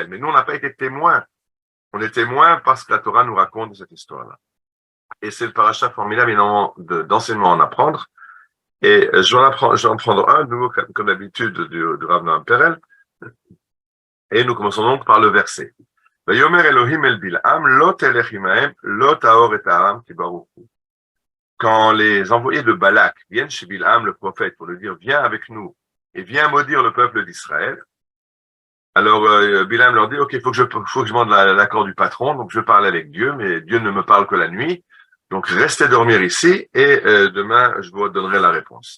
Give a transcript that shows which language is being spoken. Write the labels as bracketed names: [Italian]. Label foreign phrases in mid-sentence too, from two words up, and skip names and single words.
[French] Mais nous, on n'a pas été témoins. On est témoins parce que la Torah nous raconte cette histoire-là. Et c'est le paracha formidable, énormément d'enseignements à en apprendre. Et je vais en prendre un, nouveau, comme d'habitude, du Rav Noam Perel. Et nous commençons donc par le verset. [Hebrew] ויאמר אלהים אל בלעם לא תלך עמהם לא תאר את העם כי ברוך הוא. [French] Quand les envoyés de Balak viennent chez Bilham, le prophète, pour lui dire, viens avec nous et viens maudire le peuple d'Israël. Alors, Bilham leur dit, OK, faut que je demande l'accord du patron, donc je parle avec Dieu, mais Dieu ne me parle que la nuit. Donc, restez dormir ici et demain, je vous donnerai la réponse.